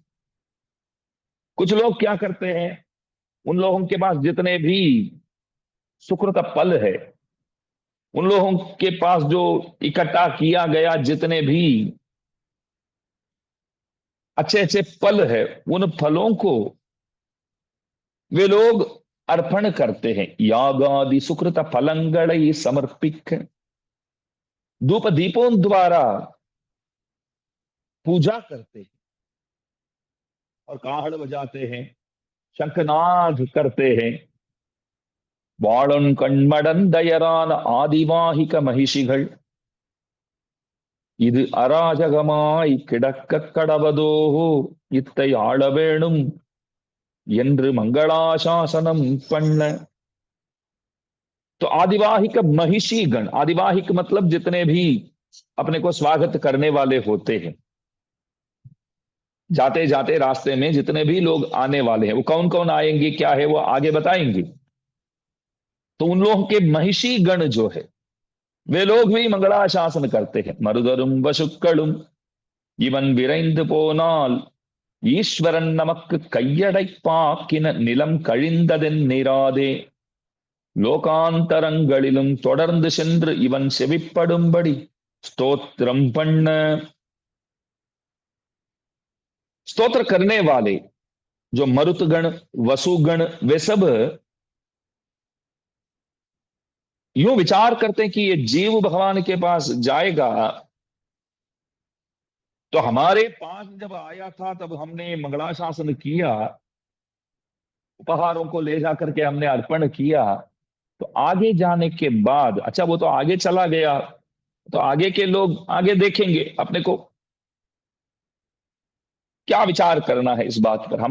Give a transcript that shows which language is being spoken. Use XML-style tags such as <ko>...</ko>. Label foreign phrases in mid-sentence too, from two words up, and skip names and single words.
<hi>कुछ लोग क्या करते हैं, उन लोगों के पास जितने भी सुकृत फल है, उन लोगों के पास जो इकट्ठा किया गया जितने भी अच्छे अच्छे फल है, उन फलों को वे लोग अर्पण करते हैं।</hi> <ta>யாகாதி ஸுக்ருத பலங்கள் ஸமர்ப்பிக்க,</ta> <hi>धूप दीपों द्वारा पूजा करते हैं और काहड़ बजाते हैं, शंखनाद करते हैं।</hi> <ta>வாழன் கண்மடந்தயரான ஆதிவாகிக மகிஷிகள் இது அராஜகமாய் கிடக்க கடவதோ இத்தை ஆள வேணும் என்று मंगलाशासनम பண்ண।</ta> <hi>तो आदिवाहिक महिषी गण, आदिवाहिक मतलब जितने भी अपने को स्वागत करने वाले होते हैं, जाते जाते रास्ते में जितने भी लोग आने वाले हैं, वो कौन कौन आएंगे क्या है वो आगे बताएंगे। तो उन लोगों के महिषी गण जो है वे लोग भी मंगलाशासन करते हैं।</hi> <ta>மருத்துக்களும் வசுக்களும் இவன் விரைந்து போனால் ஈஸ்வரன் நமக்கு கையடைப்பாக்கின நிலம் கழிந்ததென் நிராதே, லோகாந்தரங்களிலும் தொடர்ந்து சென்று இவன் செவிப்படும்படி स्तोत्रम பண்ண।</ta> <hi>स्तोत्र करने वाले जो मरुतगण, वसुगण, वे सब यूं विचार करते हैं कि ये जीव भगवान के पास जाएगा, तो हमारे पास जब आया था तब हमने मंगलाशासन किया, उपहारों को ले जाकर के हमने अर्पण किया, तो आगे जाने के बाद, अच्छा वो तो आगे चला गया, तो आगे के लोग आगे देखेंगे अपने को क्या विचार करना है इस बात पर।</hi>